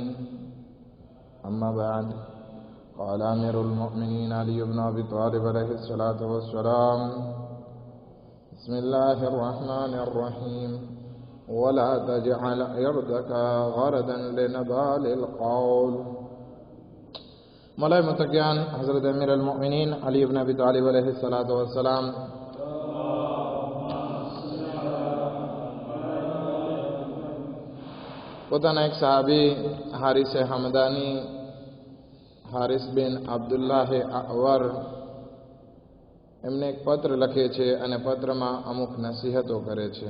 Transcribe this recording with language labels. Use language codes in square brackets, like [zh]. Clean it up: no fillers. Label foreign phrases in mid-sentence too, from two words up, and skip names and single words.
[ar] أما بعد، قال أمير المؤمنين علي بن أبي طالب عليه الصلاة والسلام: بسم الله الرحمن الرحيم. ولا تجعل عرضك غردا لنبال القول. [gu] मौला मुत्तकियान हज़रत अमीर अल-मोमिनीन अली इब्न अबी तालिब [ar] عليه الصلاة والسلام [gu] પોતાના એક સહાબી હારિસ હમદાની હારિસ બિન અબ્દુલ્લાહ અવર એમને એક પત્ર લખે છે અને પત્રમાં અમુક નસીહતો કરે છે.